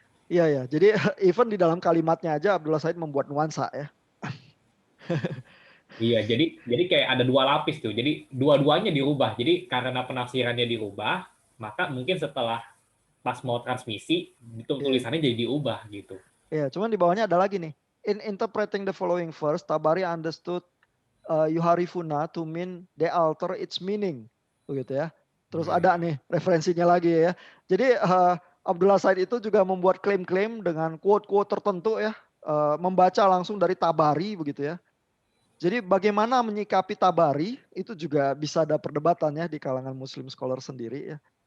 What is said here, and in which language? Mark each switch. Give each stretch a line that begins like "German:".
Indonesian: Iya iya, jadi even di dalam kalimatnya aja Abdullah Said membuat nuansa ya. Iya, jadi kayak ada dua lapis tuh. Jadi dua-duanya dirubah. Jadi karena penafsirannya dirubah, maka mungkin setelah pas mau transmisi, Iya. tulisannya jadi diubah gitu. Iya, cuman di bawahnya ada lagi nih.
English: In interpreting the following verse, Tabari understood yuharifuna to mean they alter its meaning,
Indonesian: begitu ya. Terus ada nih referensinya lagi ya. Jadi Abdullah Said itu juga membuat klaim-klaim dengan quote-quote tertentu ya, membaca langsung dari Tabari begitu ya. Jadi bagaimana menyikapi Tabari itu juga bisa ada perdebatan ya di kalangan Muslim scholar sendiri ya.